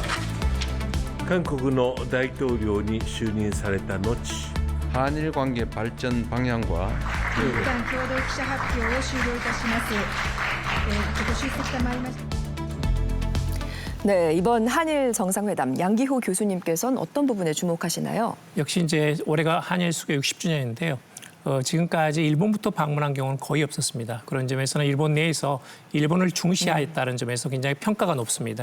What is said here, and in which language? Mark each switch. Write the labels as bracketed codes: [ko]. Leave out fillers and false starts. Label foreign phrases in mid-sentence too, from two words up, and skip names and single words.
[ja] 韓国の大統領に就任された後、 [ko] 한일 관계 발전 방향과 [ja] 一旦共同記者発表を終了いたします。ご出席賜りました。 [ko] 네, 이번 한일 정상회담 양기호 교수님께서는 어떤 부분에 주목하시나요? 역시 이제 올해가 한일 수교 60주년인데요. 지금까지 일본부터 방문한 경우는 거의 없었습니다. 그런 점에서는 일본 내에서 일본을 중시했다는 점에서 굉장히 평가가 높습니다.